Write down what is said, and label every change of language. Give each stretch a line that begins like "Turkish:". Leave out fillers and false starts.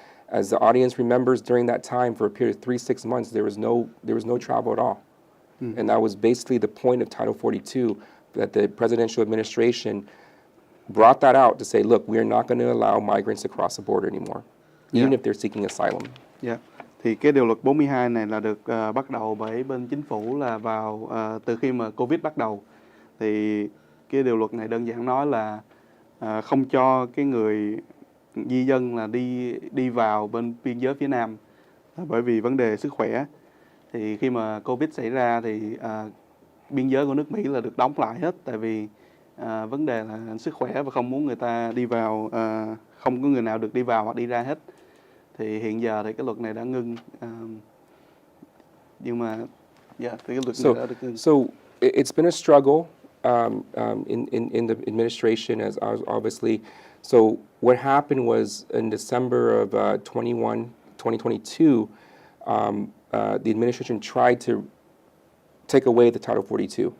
English: As the audience remembers, during that time, for a period of 3-6 months, there was no travel at all. And that was basically the point of Title 42, that the presidential administration brought that out to say, look, we're not going to allow migrants to cross the border anymore, even if they're seeking asylum. Yeah.
Vietnamese: Thì cái điều luật 42 này là được bắt đầu bởi bên chính phủ là vào từ khi mà Covid bắt đầu. Thì cái điều luật này đơn giản nói là không cho cái người di dân là đi vào bên biên giới phía Nam bởi vì vấn đề sức khỏe. Thì khi mà Covid xảy ra thì biên giới của nước Mỹ là được đóng lại hết, tại vì vấn đề là sức khỏe và không muốn người ta đi vào, không có người nào được đi vào hoặc đi ra hết. Thì hiện giờ thì cái luật này đã ngưng, nhưng mà thì cái luật này đã được ngưng.
English: So it's been a struggle in the administration, as obviously. So what happened was in December of 2022, the administration tried to take away the Title 42.